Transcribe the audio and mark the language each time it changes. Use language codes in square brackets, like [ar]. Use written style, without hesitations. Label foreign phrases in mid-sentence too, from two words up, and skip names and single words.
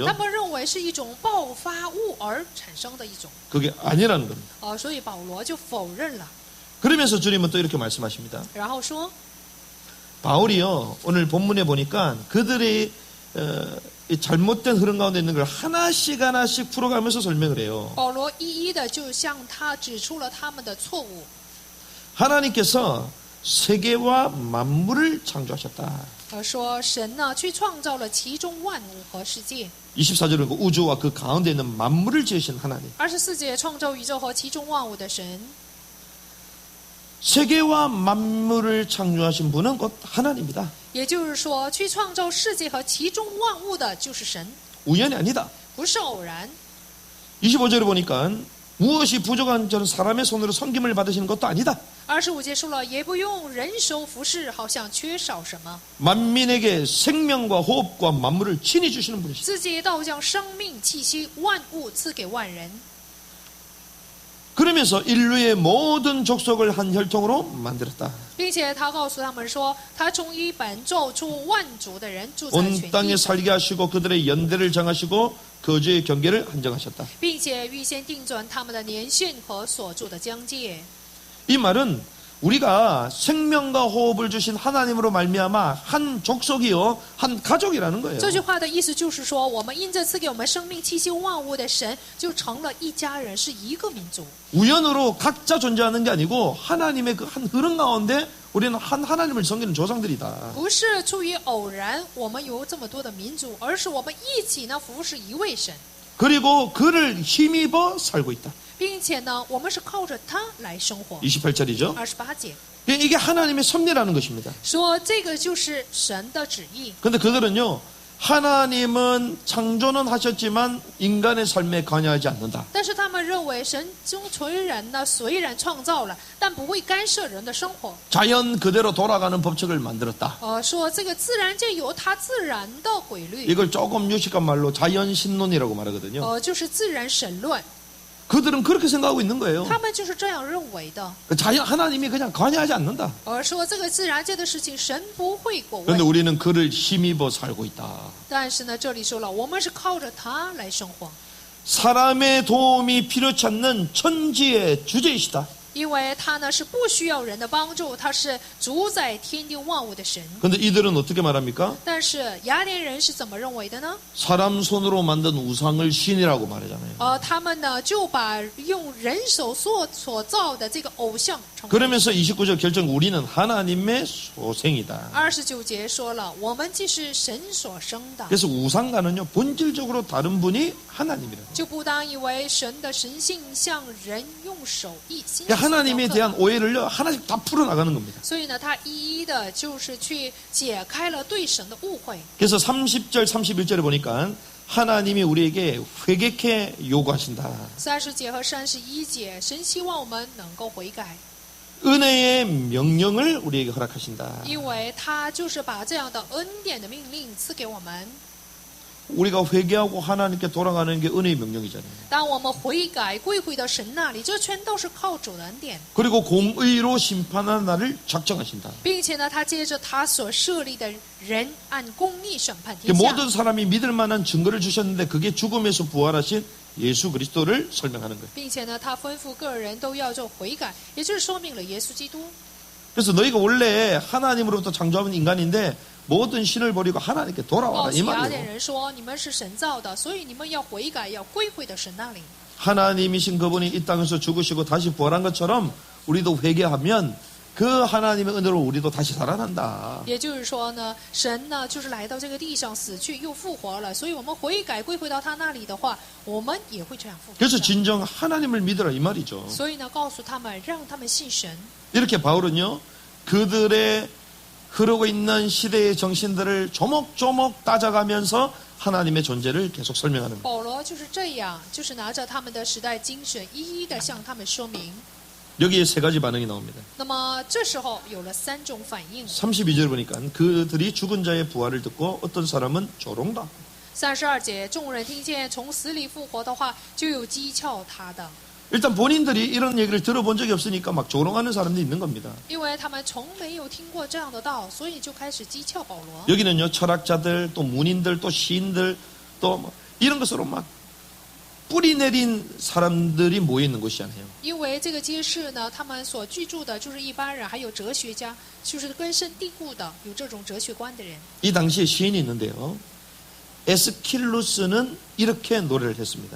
[zh] 他们认为是一种爆发物而产生的一种， [ko] 그게 아니라는 겁니다. [zh] 所以保罗就否认了， [ko] 그러면서 주님은 또 이렇게 말씀하십니다. [zh] 然后说， [ko] 바울이요, 오늘 본문에 보니까 그들의 이 잘못된 흐름 가운데 있는 걸 하나씩 풀어가면서 설명을 해요. [zh] 保罗一一的就向他指出了他们的错误。 [ko] 하나님께서 세계와 만물을 창조하셨다. [zh] 说神呢去创造了其中万物和世界。 [ko] 24절은 그 우주와 그 가운데 있는 만물을 지으신 하나님. [zh] 24 节创造宇宙和其中万物的神， [ko] 세계와 만물을 창조하신 분은 곧 하나님이다. [zh] 也就是说，去创造世界和其中万物的就是神， [ko] 우연이 아니다. [zh] 不是偶然。 [ko] 25절에 보니까 무엇이 부족한 저는 사람의 손으로 섬김을 받으시는 것도 아니다. [zh] 25 节说了，也不用人手服侍，好像缺少什么， [ko] 만민에게 생명과 호흡과 만물을 친히 주시는 분이시다. [zh] 自己倒将生命气息万物赐给万人。 [ko] 그러면서 인류의 모든 족속을 한 혈통으로 만들었다. [zh] 并且他告诉他们说，他从一本造出万族的人住在 [ko] 온 [zh] 全 [ko] 땅에 [zh] 地， [ko] 살게 하시고 그들의 연대를 정하시고 거주의 경계를 한정하셨다. [zh] 并且预先定准他们的年限和所住的疆界。 [ko] 이 말은 우리가 생명과 호흡을 주신 하나님으로 말미암아 한 족속이요, 한 가족이라는 거예요. [zh] 这句话的意思就是说，我们因着赐给我们生命气息万物的神，就成了一家人，是一个民族。 [ko] 우연으로 각자 존재하는 게 아니고 하나님의 그 한 흐름 가운데 우리는 한 하나님을 섬기는 조상들이다. [zh] 不是出于偶然，我们有这么多的民族，而是我们一起呢服侍一位神， [ko] 그리고 그를 힘입어 살고 있다. [zh] 并且呢，我们是靠着他来生活。 [ko] 28절이죠. [zh] 28节 [ko] 이게 하나님의 섭리라는 것입니다. [zh] 说，这个就是神的旨意。 [ko] 근데 그들은요, 하나님은 창조는 하셨지만 인간의 삶에 관여하지 않는다. [zh] 但是他们认为神中虽然呢创造了，但不会干涉人的生活。 [ko] 자연 그대로 돌아가는 법칙을 만들었다. [zh] 说这个自然界有它自然的规律， [ko] 이걸 조금 유식한 말로 자연신론이라고 말하거든요. [zh] 就是自然神论。 [ko] 그들은 그렇게 생각하고 있는 거예요. [zh] 他们就是这样认为的， [ko] 자연 하나님이 그냥 관여하지 않는다. [zh] 而说这个自然界的事情神不会过 [ko] 그런데 [zh] 问。 [ko] 우리는 그를 힘입어 살고 있다. [zh] 但是呢，这里说了，我们是靠着他来生活， [ko] 사람의 도움이 필요치 않는 천지의 주제이시다. [zh] 因为他呢是不需要人的帮助，他是主宰天地万物的神。 [ko] 그런데 이들은 어떻게 말합니까? [zh] 但是雅典人是怎么认为的呢？ [ko] 사람 손으로 만든 우상을 신이라고 말하잖아요. [zh] 他们呢就把用人手所造的这个偶像称为。 [ko] 그러면서 29절 결정 우리는 하나님의 소생이다. [zh] 29 节说了，我们既是神所生的， [ko] 그래서 우상과는요 본질적으로 다른 분이 하나님이라고. [zh] 就不当以为神的神性像人用手艺心。 [ko] 하나님에 대한 오해를요 하나씩 다 풀어나가는 겁니다. [zh] 所以呢，他一一的就是去解开了对神的误会。 [ko] 그래서 30절 31절에 보니까 하나님이 우리에게 회개케 요구하신다. [zh] 30 节和31节，神希望我们能够悔改， [ko] 은혜의 명령을 우리에게 허락하신다. [zh] 因为他就是把这样的恩典的命令赐给我们。 [ko] 우리가 회개하고 하나님께 돌아가는 게 은혜의 명령이잖아요. [zh] 当我们悔改归回到神那里，这全都是靠主的恩典， [ko] 그리고 공의로 심판하는 날을 작정하신다. [zh] 并且呢，他接着他所设立的人按公义审判天下。 [ko] 모든 사람이 믿을 만한 증거를 주셨는데 그게 죽음에서 부활하신 예수 그리스도를 설명하는 거예요. [zh] 并且呢，他吩咐个人都要做悔改，也就是说明了耶稣基督。 [ko] 그래서 너희가 원래 하나님으로부터 창조한 인간인데 모든 신을 버리고 하나님께 [zh] 告 [ko] 돌아와라 [zh] 诉 [ko] 이 [zh] 雅典 [ko] 말이에요. [zh] 人说：“你们是神造的，所以你们要悔改，要归回到神那里。 [ko] 하나님이신 그분이 이 땅에서 죽으시고 다시 부활한 것처럼 우리도 회개하면 그 하나님의 은혜로 우리도 다시 살아난다. [zh] 也就是说呢，神呢就是来到这个地上死去又复活了，所以我们悔改归回到他那里的话，我们也会这样复活 [ko] 그래서 [zh] 的。 [ko] 진정 하나님을 믿으라 이 말이죠. [zh] 所以呢，告诉他们，让他们信神。 [ko] 이렇게 바울은요 그들의 흐르고 있는 시대의 정신들을 조목조목 따져가면서 하나님의 존재를 계속 설명하는 거예요. [zh] 保罗就是这样，就是拿着他们的时代精神，一一的向他们说明。 [ko] 여기에 세 가지 반응이 나옵니다. [zh] 那么这时候有了3种反应。 [ko] 32절 보니까 그들이 죽은 자의 부활을 듣고 어떤 사람은 조롱다. [zh] 32 节，众人听见从死里复活的话，就有讥诮他的， [ko] 일단 본인들이 이런 얘기를 들어본 적이 없으니까 막 조롱하는 사람들이 있는 겁니다. [zh] 因为他们从没有听过这样的道，所以就开始讥诮保罗。 [ko] 여기는요 철학자들 또 문인들 또 시인들 또 뭐 이런 것으로 막 뿌리 내린 사람들이 모여 있는 곳이잖아요. [zh] 因为这个街市呢，他们所居住的就是一般人，还有哲学家，就是根深蒂固的有这种哲学观的人。 [ko] 이 당시에 시인이 있는데요. 에스킬루스는 이렇게 노래를 했습니다.